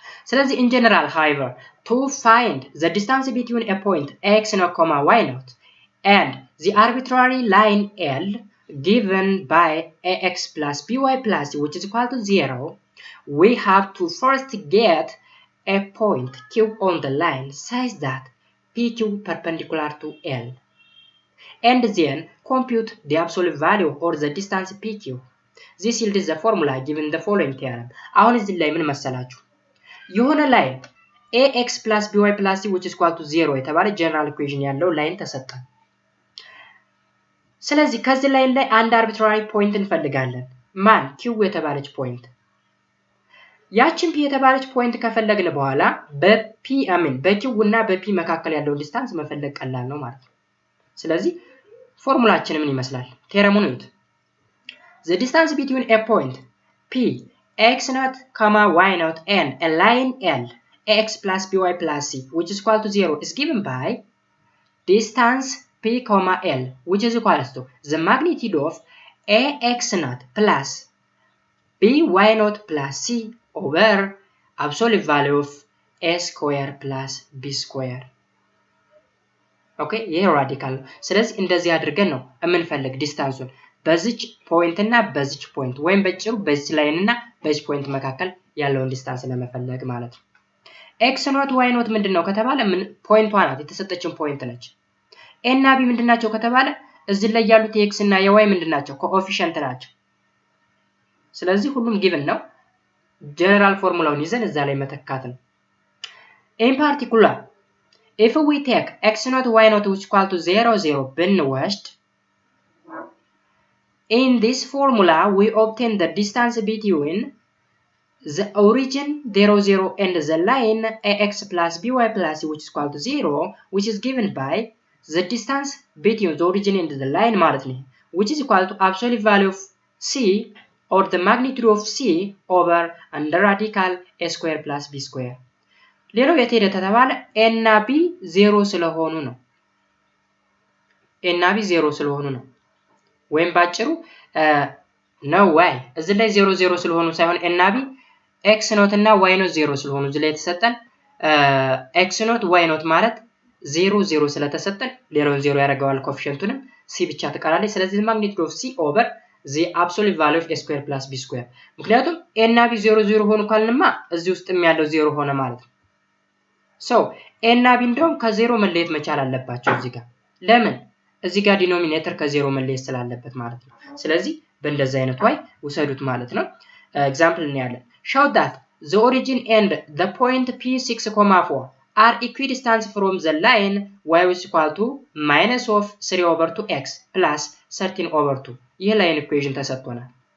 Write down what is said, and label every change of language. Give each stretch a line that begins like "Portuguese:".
English: ስለዚህ in general, however, to find the distance between a point x0, y0 and the arbitrary line L given by ax plus by plus c which is equal to 0, we have to first get a point q on the line such that pq perpendicular to L, and then compute the absolute value or the distance pq. This yields the formula given the following theorem.
Amharic: አሁን እዚህ ላይ ምን መሰላችሁ? የሆነ ላይን ax plus by plus c which is equal to 0 የተባለ ጀነራል ኢኩዌሽን ያለው ላይን ተሰጠን። ስለዚህ ከዚህ ላይን ላይ አንድ አርቢትራሪ ፖይንት እንፈልጋለን። ማን? q የተባለች ፖይንት። ያችን p የተባለች ፖይንት ከፈለግን በኋላ በq እና በp መካከል ያለው ዲስታንስ መፈለግ ቀላል ነው ማለት ነው። ስለዚህ ፎርሙላችን ምን ይመስላል? ቴረሙን እዩት።
English: The distance between a point p x0, y0 and a line L ax plus by plus c which is equal to 0 is given by distance p, l which is equal to the magnitude of ax0 plus by0 plus c over absolute value of a square plus b square.
Amharic: ኦኬ ይሄ ራዲካል ነው። ስለዚህ እንደዚህ አድርገን ነው የምንፈልግ ዲስታንሱን በዚች ፖይንት እና በዚች ፖይንት ወይም በጭሩ በዚች ላይን እና በዚች ፖይንት መካከል ያለውን ዲስታንስ ለመፈለግ ማለት ነው። ኤክስ ኖት ዋይ ኖት ምንድነው ከተባለ ምን ፖይንቷ ናት፣ የተሰጠችን ፖይንት ነች። ኤ እና ቢ ምንድናቸው ከተባለ እዚህ ላይ ያሉት የኤክስ እና የዋይ ምንድናቸው? ኮኤፊሺየንት ናቸው። ስለዚህ ሁሉም ጊቭን ነው። ጀነራል ፎርሙላውን ይዘን እዛ ላይ መተካት ነው። ኢን ፓርቲኩላር
English: if we take x0 y0 which is equal to 0 0
Amharic: ብንወስድ
English: in this formula we obtain the distance between the origin 0 0 and the line ax plus by plus c which is equal to 0 which is given by the distance between the origin and the line
Amharic: ማለት ነው
English: which is equal to absolute value of c or the magnitude of c over under radical a square plus b square.
Amharic: ሌላው የት ሄደ ተባለ a እና b 0 ስለሆኑ ነው። a እና b 0 ስለሆኑ ነው። ወይም ባጭሩ ነው y እዚህ ላይ 0 0 ስለሆኑ ሳይሆን a እና b x ኖት እና y ኖት 0 ስለሆኑ እዚህ ላይ የተሰጠን x ኖት y ኖት ማለት 0 0 ስለተሰጠን ሌላውን 0 ያደርገዋል ኮኤፊሺየንቱንም c ብቻ ተቀራለች። ስለዚህ ማግኒቲዩድ ኦፍ c ኦቨር
English: the absolute value of a square plus b square
Amharic: ምክንያቱም a እና b 0 0 ሆኑ ካልንማ እዚህ ውስጥም ያለው 0 ሆነ ማለት ነው። ሶ ኤ እና ቢ እንደውም ከዜሮ መለየት መቻል አለባቸው እዚህ ጋር። ለምን? እዚህ ጋር ዲኖሚኔተር ከዜሮ መለየት ስላለበት ማለት ነው። ስለዚህ በእንደዚህ አይነት ዋይ ውሰዱት ማለት ነው። ኤግዛምፕል እናያለን።
English: show that the origin and the point P6,4 are equidistant from the line y is equal to minus of 3/2x plus 13/2
Amharic: ይህ ላይን ኢኩዌሽን ተሰጥቶናል።